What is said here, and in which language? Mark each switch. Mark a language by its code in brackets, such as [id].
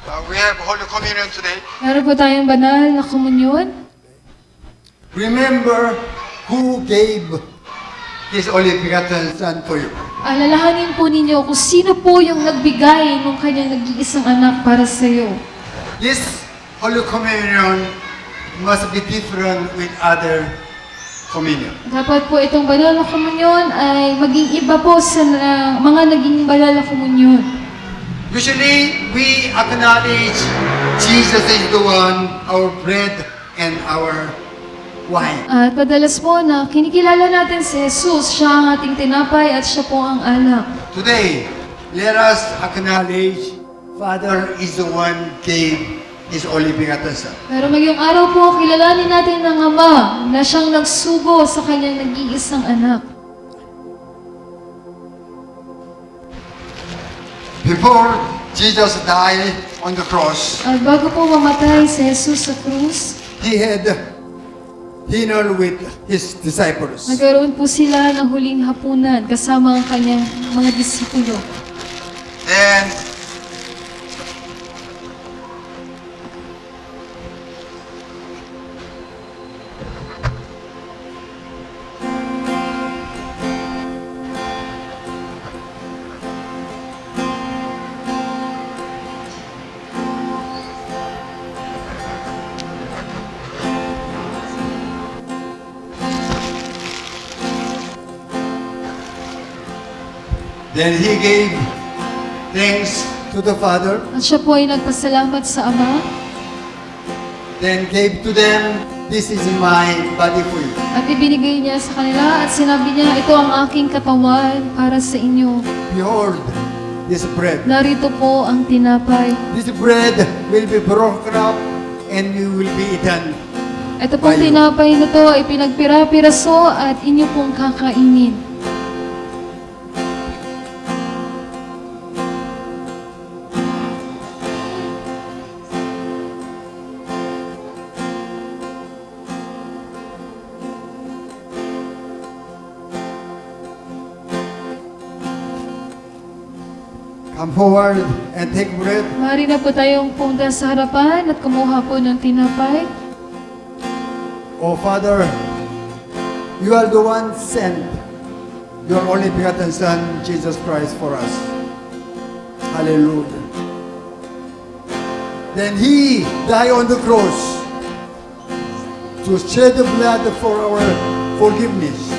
[en] We have Holy Communion today. [tl] Meron po tayong banal na komunyon. [en] Remember who gave His only begotten Son for you. [tl] Alalahanin po ninyo kung sino po yung nagbigay ng kanyang nag-iisang anak para sa iyo. [en] This Holy Communion must be different with other communion. [tl] Dapat po itong banal na komunyon ay maging iba po sa mga naging banal na komunyon. [en] Usually, we acknowledge Jesus is the one, our bread and our wine. [tl] At madalas po na kinikilala natin si Jesus, siya ang ating tinapay at siya po ang alak. [en] Today, let us acknowledge Father is the one gave His only begotten Son. [tl] Pero ngayong araw po, kilalanin natin ng Ama na siyang nagsugo sa kanyang nag-iisang anak. [en] Before Jesus died on the cross, [tl] At bago po mamatay si Jesus sa krus, [en] He had dinner with His disciples. [tl] nagkaroon po sila ng huling hapunan kasama ang kanyang mga disipulo. [en] And then He gave thanks to the Father, [tl] At siya po ay nagpasalamat sa Ama [en] then gave to them, "This is my body for you." [tl] at ibinigay niya sa kanila at sinabi niya, ito ang aking katawan para sa inyo. [en] Behold, this bread. [tl] Narito po ang tinapay. [en] This bread will be broken up and you will be eaten. [tl] Ito pong Bayo. tinapay na to ay pinagpira-piraso at inyo pong kakainin. [en] Come forward and take bread. [tl] Maaari na po tayong punta sa harapan at kumuha po ng tinapay. [en] Oh Father, you are the one sent your only begotten Son, Jesus Christ, for us. Hallelujah. Then He died on the cross to shed the blood for our forgiveness.